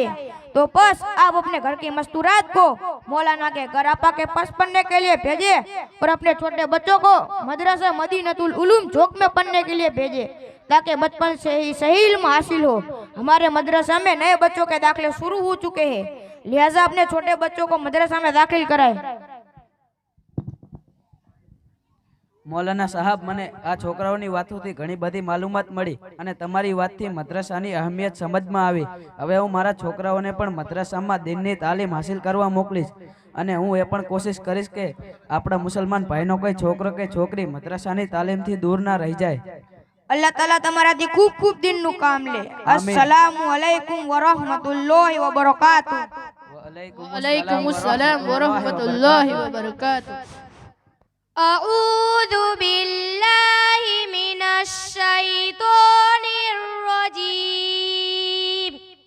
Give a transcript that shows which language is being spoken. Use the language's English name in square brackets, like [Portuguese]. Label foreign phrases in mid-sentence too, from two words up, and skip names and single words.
[Hindi] तो बस आप अपने घर की मस्तूरात को मौलाना के घर आपा के पास पढ़ने के लिए भेजे और अपने छोटे बच्चों को मदरसा मदीनतुल उलूम चौक में पढ़ने के लिए भेजे, ताकि बचपन से ही सही इल्म हासिल हो। हमारे मदरसा में नए बच्चों के दाखिले शुरू हो चुके हैं, लिहाजा अपने छोटे बच्चों को मदरसा में दाखिल कराए। मौलाना साहब, [Gujarati] મને આ છોકરાઓની વાતોથી ઘણી બધી માલુમાત મળી અને તમારી વાતથી મદ્રસાની અહેમિયત સમજમાં આવી। હવે હું મારા છોકરાઓને પણ મદ્રસામાં દીનની તાલીમ હાસિલ કરવા મોકલીશ અને હું એ પણ કોશિશ કરીશ કે આપણા મુસલમાન ભાઈનો કોઈ છોકરો કે છોકરી મદ્રસાની તાલીમથી દૂર ના રહી જાય। [Arabic] الله تعالى [Gujarati] તમારાથી ખૂબ ખૂબ દિનનું કામ લે। [Arabic] السلام عليكم ورحمة الله وبركاته. وعليكم السلام ورحمة الله وبركاته. أعوذ بالله من الشيطان الرجيم.